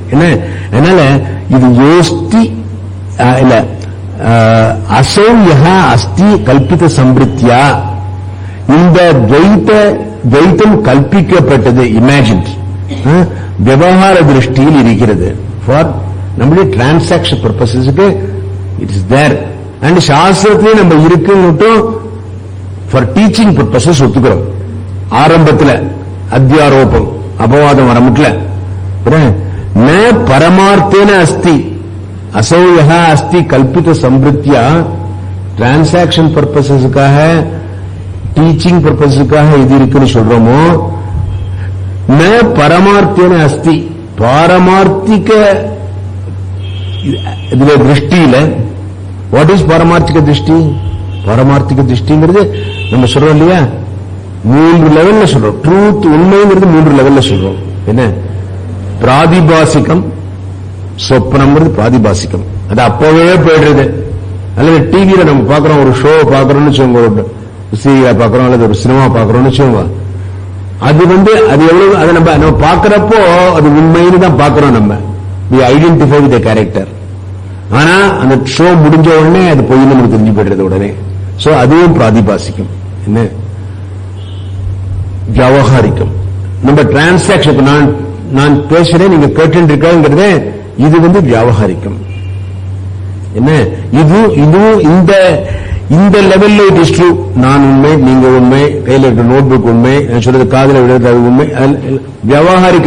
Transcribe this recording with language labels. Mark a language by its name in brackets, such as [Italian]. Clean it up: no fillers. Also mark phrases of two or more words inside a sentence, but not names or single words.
[Tamil] என்ன அதனால இது யோஸ்தி இல்ல [Sanskrit] असौ यः अस्ति कल्पित संवृत्या, [Tamil] இந்த துவைத்தம் கல்பிக்கப்பட்டது, இமேஜின் விவகார திருஷ்டியில் இருக்கிறது. [English] ஃபார் நம்முடைய transaction purposesக்கு it is there. [Tamil] அண்ட் சாஸ்திரத்திலே நம்ம இருக்குன்னு [English] for teaching purposes [Tamil] ஒத்துக்கிறோம். ஆரம்பத்தில் அத்தியாரோபம் அபவாதம் வர முட்ல [Sanskrit] न परमार्थेन अस्ति असौ यः अस्ति कल्पित संवृत्या, [English] transaction purposesக்காக teaching purposeக்காக [Tamil] எது இருக்குன்னு சொல்றோமோ [Sanskrit] न परमार्थेन अस्ति पारमार्थिक [Tamil] இதுல திருஷ்டியில [English] what is [Tamil] பாரமார்த்திக திருஷ்டி பாரமார்த்திக திருஷ்டிங்கிறது நம்ம சொல்றோம் இல்லையா 3 லெவல்ல சொல்றோம் ட்ரூத் உண்மைங்கிறது 3 லெவல்ல சொல்றோம் என்ன பிராதிபாசிகம் சொப்னம்ங்கிறது பிராதிபாசிகம் அது அப்பவே போயிடுறது அல்லது டிவியில நம்ம பாக்குறோம் ஒரு ஷோ பாக்குறோம்னு வச்சுக்கோங்க ஒரு சீரியல் பாக்குறோம் அல்லது ஒரு சினிமா பாக்குறோம்னு வச்சுக்கோங்க அது அது எவ்வளவு அதை நம்ம பாக்குறப்போ அது உண்மைன்னு தான் பாக்குறோம் நம்ம [English] we identify with the character [Tamil] ஆனா அந்த ஷோ முடிஞ்ச உடனே அது பொய் நமக்கு தெரிஞ்சு போயிடுறது உடனே சோ அதுவும் பிராதிபாசிகம் என்ன வியாவகாரிகம் நம்ம டிரான்சாக்சன் நான் பேசுறேன் நீங்க கேட்டு இருக்காங்கிறதே இது வியாவகாரிகம் என்ன இதுவும் இந்த லெவல்ல [English] it is true [Tamil] நான் உண்மை நீங்க உண்மை கையில் இருக்க [English] note book [Tamil] உண்மை சொல்றது காதல விடுறது அது உண்மை வியாவகாரிக